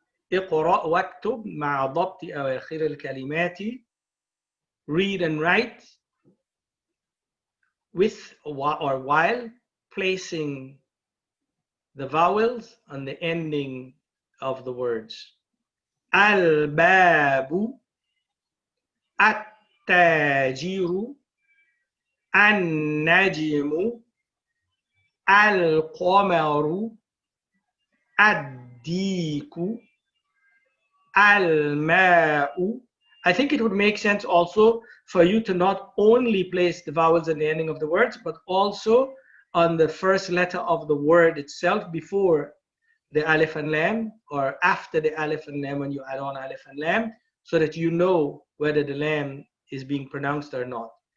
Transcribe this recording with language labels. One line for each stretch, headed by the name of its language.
Arabic: Iqra waktub ma'a dhabti awakhiril kalimati.
English: read and write with or while placing the vowels on the ending of the words.
Arabic: الباب التاجر النجم القمر الديك الماء.
English: I think it would make sense also for you to not only place the vowels at the ending of the words, but also on the first letter of the word itself before the alif and lam, or after the alif and lam when you add on alif and lam, so that you know whether the lam is being pronounced or not.